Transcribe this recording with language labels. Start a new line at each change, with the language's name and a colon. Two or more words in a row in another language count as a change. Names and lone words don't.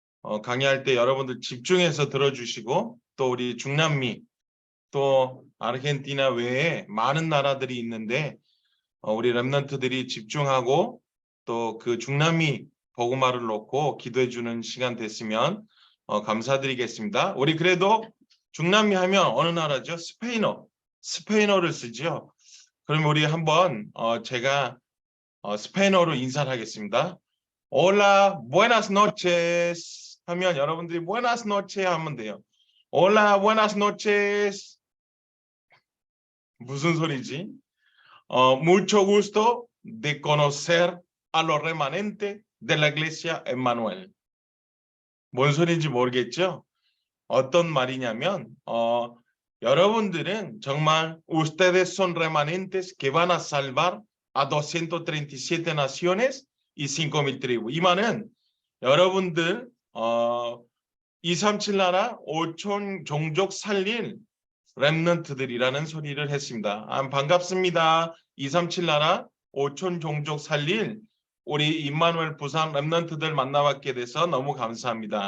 Korean: 강의할 때 여러분들 집중해서 들어주시고 또 우리 중남미 또 아르헨티나 외에 많은 나라들이 있는데 우리 렘넌트들이 집중하고 또 그 중남미 복음화를 놓고 기도해 주는 시간 됐으면 감사드리겠습니다. 우리 그래도 중남미 하면 어느 나라죠? 스페인어를 쓰죠. 그럼 우리 한번 제가 스페인어로 인사를 하겠습니다.
Spanish: Hola, buenas noches
Korean: 하면 여러분들이
Spanish: buenas noches
Korean: 하면 돼요.
Spanish: Hola, buenas noches.
Korean: 무슨 소리지?
Spanish: Mucho gusto de conocer a los remanentes de la Iglesia Emmanuel.
Korean: 뭔 소리인지 모르겠죠? 어떤 말이냐면 여러분들은 정말
Spanish: ustedes son remanentes que van a salvar a 237 naciones y 5,000 tribus.
Korean: 이 말은 여러분들 237 나라 5천 종족 살릴 렘넌트들이라는 소리를 했습니다. 반갑습니다. 237 나라 5천 종족 살릴 우리 임마누엘 부산 렘넌트들 만나뵙게 돼서 너무 감사합니다.